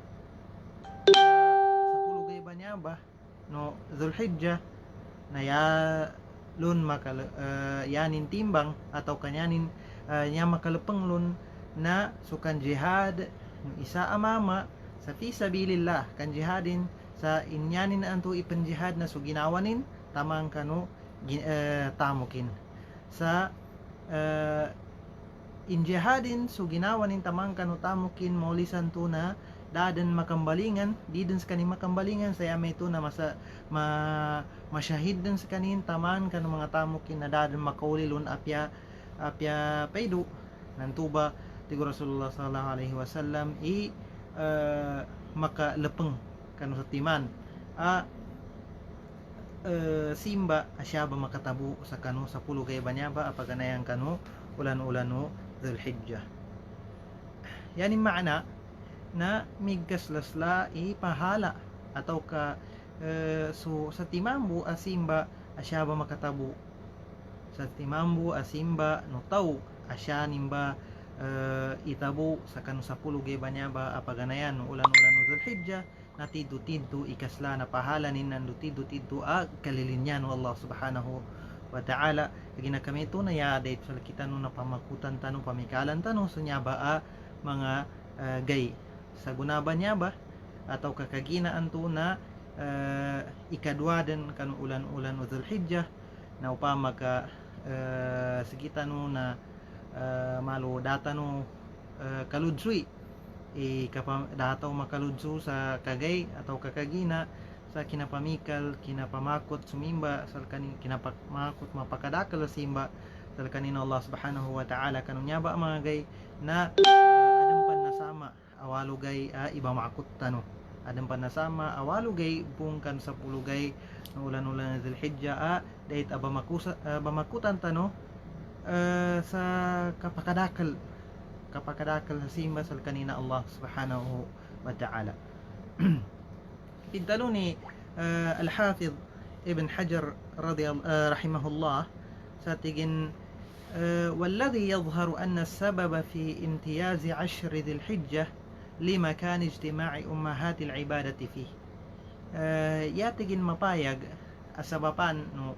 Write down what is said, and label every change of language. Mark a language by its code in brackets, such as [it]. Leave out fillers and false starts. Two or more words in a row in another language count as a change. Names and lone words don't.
[mrw] sa pulugay ba niya ba no Dhul-Hijjah na lun yanin timbang atau kanyanin niya makalapanglun na sukan jihad isa amama sa [ar] في سبيل الله [mrw] kan jihadin sa inyanin anto ipanjihad na so ginawanin tamang kano tamukin sa injihadin so ginawanin tamang kano tamukin maulisan to na dadan makambalingan di din sa kanin makambalingan saya may to na masyahid din sa kanin taman kano mga tamukin na dadan makaulilun apya paydo nantuba tigo Rasulullah [ar] صلى الله عليه وسلم [mrw] makalapeng kanu sa timan simba asya ba makatabo sa kanu sa pulugay ba niya ba apaganayan kanu ulan-ulan no Dhul-Hijjah. Yani maana na migkaslasla ipahala atau ka so sa timambu asimba asya ba makatabo sa timambu asimba no tau asya nimba itabo sa kanu sa pulugay ba niya ba apaganayan no ulan-ulan no Dhul-Hijjah na tidu-tidu ikasla na pahalanin nandu tidu-tidu kalilinyan no [ar] الله سبحانه وتعالى [mrw] gina kami ito na yadait sa kita no na pamakutan tanong pamikalan tanong sa niya ba mga gay sa gunaba niya ba atau kakaginaan to na ikadwa din kanu ulan-ulan no Dhul-Hijjah na upama ka sigita no na malo data no kaludsui dataw makaludso sa kagay atau kakagina sa kinapamikal kinapamakot sumimba sa kinapamakot mapakadakal simba sa kanina [ar] الله سبحانه وتعالى [mrw] kanunya ba mga gay na adampan nasama awalugay iba makot tano adampan nasama awalugay bungkan sa pulugay na ulan-ulan na Dhul-Hijjah dahit makutan tano sa kapakadakal sa simba sa kanina [ar] الله سبحانه وتعالى. [mrw] Idaluni Al-Hafidh Ibn Hajar rahimahullah sa tigin [ar] والذي يظهر أن السبب في امتياز عشر ذي الحجة لمكان اجتماع أمهات العبادة فيه [mrw] yatigin mapayag asabapan no